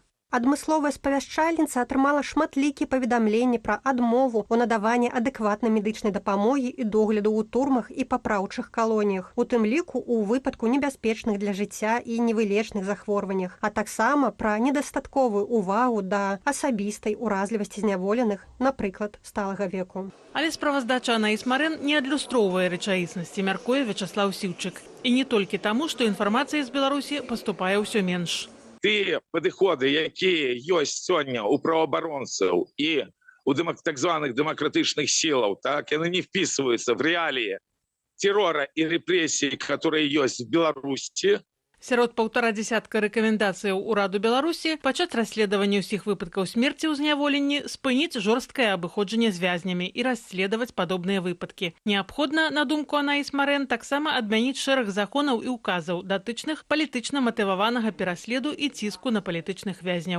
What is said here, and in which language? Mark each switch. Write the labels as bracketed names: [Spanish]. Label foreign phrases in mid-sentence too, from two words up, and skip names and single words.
[Belarusian] Адмысловая спавяшчальніца атрымала шматлікія паведамленні пра адмову ў надаванні адэкватнай медычнай дапамогі і догляду ў турмах і папраўчых калоніях, у тым ліку ў выпадку небяспечных для жыцця і невылечных захворваннях, а таксама пра недастатковую ўвагу да асабістай уразлівасці зняволеных, напрыклад, сталага веку. Але справаздача Анаіс Марэн не адлюстроўвае рэчаіснасці, мяркуе Вячаслаў Сіўчык. І не толькі таму, што інфармацыя з Беларусі паступае ўсё менш. [Ukrainian] Ті підходи, які є сьогодні у правооборонців і у так званих демократичних силах, так, вони не вписуються в реалії террора і репресій, які є в Білорусі. [Belarusian] Сярод 1,5 рэкамендацыяў ураду Беларусі пачаць расследаванне ўсіх выпадкаў смерці ў зняволенні, спыніць жорсткае абыходжанне з вязнямі і расследаваць падобныя выпадкі. Неабходна, на думку Анаіс Марэн, таксама адмяніць шэраг законаў і указаў, датычных палітычна матываванага пераследу і ціску на палітычных вязняў.